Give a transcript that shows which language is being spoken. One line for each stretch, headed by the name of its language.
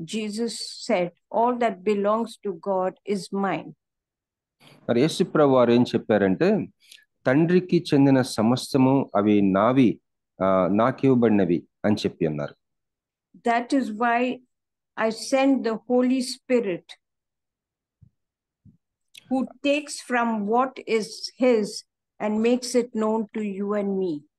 English: Jesus said, all that belongs to God is mine.
Telugu: మరి యేసు ప్రభువారు ఏం చెప్పారంటే, తండ్రికి చెందిన సమస్తము అవి నావి, నాకివ్వబడినవి అని చెప్పి అన్నారు.
English: That is why I send the Holy Spirit, who takes from what is his and makes it known to you and me.